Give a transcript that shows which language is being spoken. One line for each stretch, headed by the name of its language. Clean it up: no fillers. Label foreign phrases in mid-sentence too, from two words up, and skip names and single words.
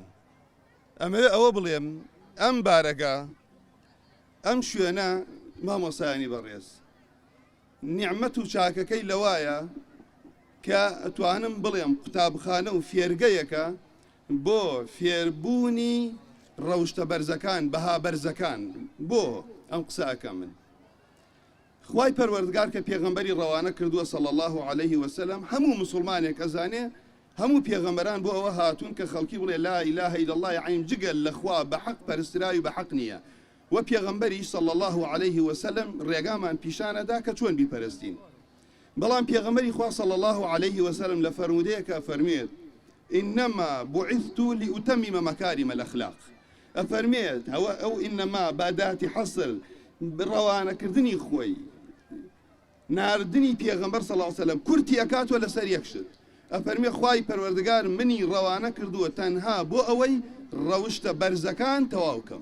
Central Kurdish: ئەمەوێ ئەوە بڵێم ئەم بارەگا ئەم شوێنە مامۆستایانی بەڕێز نیعمەت و چاکەکەی لەوایە کە ئەتوانم بڵێم قوتابخانە و فێرگەیەکە بۆ فێربوونی ڕەوشتە بەرزەکان، بەها بەرزەکان. بۆ ئەم قسەکە من خوای پەروەردگار کە پێغەمبەری ڕەوانە کردووە
Arabic: صلی الله عليه وسلم،
Central Kurdish: هەموو مسلمانێک ئەزانێ هەموو پێغەمبەران بۆ ئەوە هاتوون کە خەڵکی بڵێ
Arabic: لا إله إلا الله،
Central Kurdish: یعنی جگەل لەخوا بەحەق پەرستراوی بەحەق نییە. و پێغەمبەری
Arabic: صلی الله عليه وسلم
Central Kurdish: ڕێگامان پیشانەدا کە چۆن بیپەرستین. بەڵام پێغەمبەری خوا
Arabic: صلی الله عليه وسلم
Central Kurdish: لە فەرمودەیەکە فەرمێت
Arabic: إنما بعثت لأتمم مكارم الأخلاق.
Central Kurdish: ئەفەرمێت ئەو ئینەما باداتی حەسر ڕەوانەکردنی خۆی ناردنی پێغەمبەر
Arabic: صلی الله عليه وسلم
Central Kurdish: کورتی ئەکاتوە لەسەر یەک شت. ئەفەرمێ خوای پەروەردگار منی ڕەوانە کردووە تەنها بۆ ئەوەی ڕەوشتە بەرزەکان تەواو بکەم.